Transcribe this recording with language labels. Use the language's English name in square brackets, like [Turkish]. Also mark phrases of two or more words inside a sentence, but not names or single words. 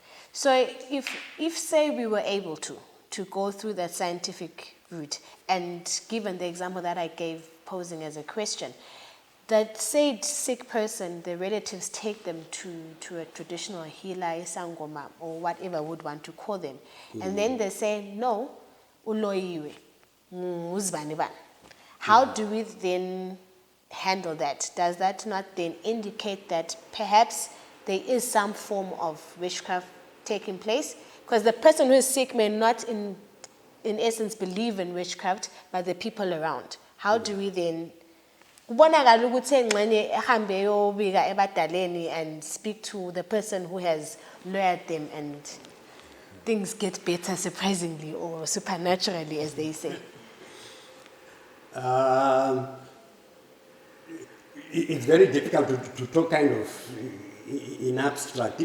[English] So if say we were able to go through that scientific route, and given the example that I gave posing as a question, that said sick person, the relatives take them to a traditional healer, isangoma, or whatever would want to call them, and then they say, no, [North Ndebele] uloyiwe, uzibani bani. [English] How do we then handle that? Does that not then indicate that perhaps there is some form of witchcraft taking place? Because the person who is sick may not in essence believe in witchcraft, but the people around. How do we then [North Ndebele] kubonakala ukuthi engxenye ehambe yobika ebadaleni [English] and speak to the person who has lured them and things get better surprisingly or supernaturally, as they say? It's very difficult to talk kind of in abstract.